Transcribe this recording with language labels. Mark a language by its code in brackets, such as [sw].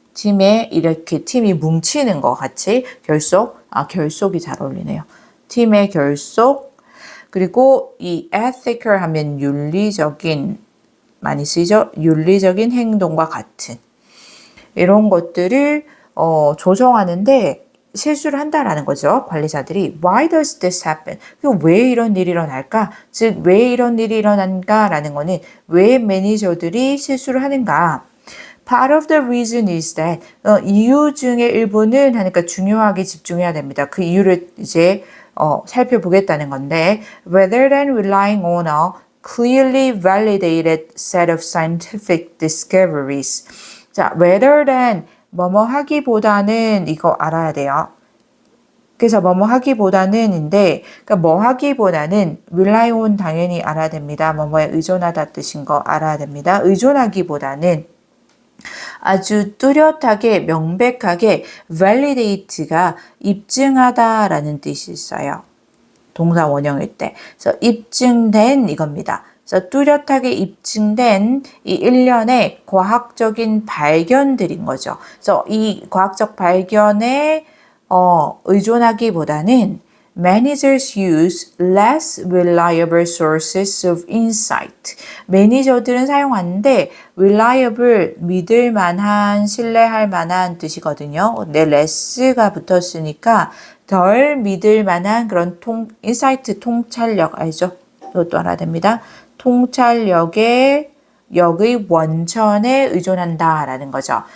[ko] 팀에 이렇게 팀이 뭉치는 것 같이 결속이 잘 어울리네요. 팀의 결속 그리고 이 ethical 하면 윤리적인 많이 쓰이죠. 윤리적인 행동과 같은 이런 것들을 조정하는데 실수를 한다라는 거죠. 관리자들이 [en] Why does this happen? [ko] 왜 이런 일이 일어날까? 즉, 왜 이런 일이 일어난가라는 거는 왜 매니저들이 실수를 하는가? [en] Part of the reason is that [ko] 이유 중에 일부는 하니까 중요하게 집중해야 됩니다. 그 이유를 이제 살펴보겠다는 건데 [en] rather than relying on a clearly validated set of scientific discoveries. [ko] 자, rather than 뭐뭐 하기보다는 이거 알아야 돼요. 그래서 뭐뭐 하기보다는인데 그러니까 뭐 하기보다는 rely on 당연히 알아야 됩니다. 뭐뭐에 의존하다 뜻인 거 알아야 됩니다. 의존하기보다는 아주 뚜렷하게 명백하게 validate가 입증하다라는 뜻이 있어요. 동사 원형일 때. 그래서 입증된 이겁니다. 그래서 뚜렷하게 입증된 이 일련의 과학적인 발견들인 거죠. 그래서 이 과학적 발견에 의존하기보다는 [en] managers use less reliable sources of insight. [ko] 매니저들은 사용하는데 reliable, 믿을 만한, 신뢰할 만한 뜻이거든요. 네, less가 붙었으니까 덜 믿을 만한 그런 인사이트 통찰력 알죠? 이것도 알아야 됩니다. 통찰력의 원천에 의존한다라는 거죠.